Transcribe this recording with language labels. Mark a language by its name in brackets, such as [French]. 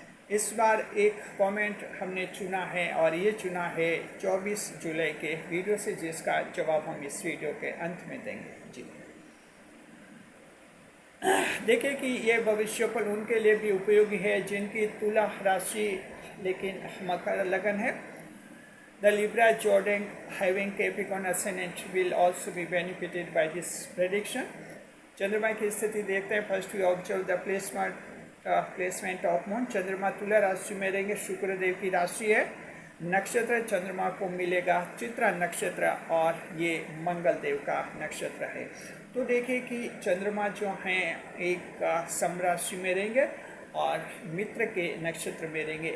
[Hindi] इस बार एक कमेंट हमने चुना है, और ये चुना है 24 जुलाई के वीडियो से, जिसका जवाब हम इस वीडियो के अंत में देंगे जी। देखिए कि ये भविष्यफल उनके लिए भी उपयोगी है जिनकी तुला राशि लेकिन मकर लगन है। [English] The Libra zodiac having Capricorn ascendant will also be benefited by this prediction. [Hindi] चंद्रमा की स्थिति देखते हैं। [English] First we observe the placement of moon. [Hindi] चंद्रमा तुला राशि में रहेंगे, शुक्र देव की राशि है। नक्षत्र चंद्रमा को मिलेगा चित्रा नक्षत्र, और ये मंगल देव का नक्षत्र है। तो देखिए कि चंद्रमा जो हैं एक सम राशि में रहेंगे और मित्र के नक्षत्र में रहेंगे।